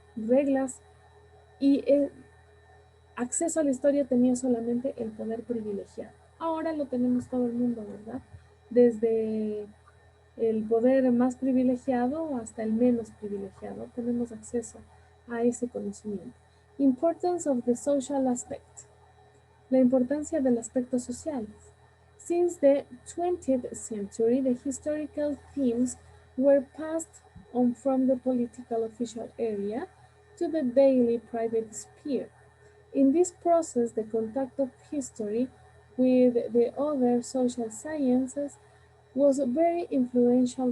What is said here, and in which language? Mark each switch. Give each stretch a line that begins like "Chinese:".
Spanish: Reglas y el acceso a la historia tenía solamente el poder privilegiado. Ahora lo tenemos todo el mundo, ¿verdad? Desde el poder más privilegiado hasta el menos privilegiado, tenemos acceso a ese conocimiento.
English: Importance of the social aspect.
Spanish: La importancia del aspecto social.
English: Since the 20th century, the historical themes were passed on from the political official area to the daily private sphere. In this process, the contact of history with the other social sciences was very influential.